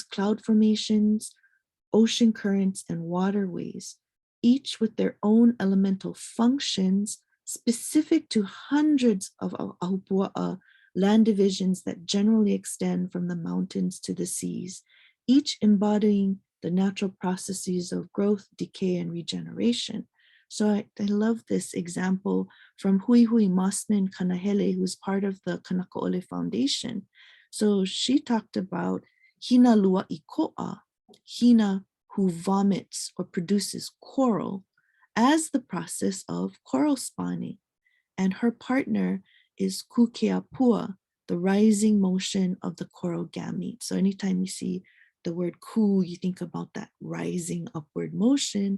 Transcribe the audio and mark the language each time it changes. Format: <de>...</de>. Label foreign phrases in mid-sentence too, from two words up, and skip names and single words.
<en>cloud formations, ocean currents, and waterways, each with their own elemental functions specific to hundreds of ahupua'a land divisions that generally extend from the mountains to the seas, each embodying the natural processes of growth, decay, and regeneration. So I love this example from Hui Mossman Kanahele, who's part of the Kanaka Maoli Foundation. So she talked about</en> <haw>hina lua iko'a,</haw> <en>hina who vomits or produces coral, as the process of coral spawning. And her partner is kukeapua, the rising motion of the coral gamete. So anytime you see the word ku, you think about that rising upward motion.</en>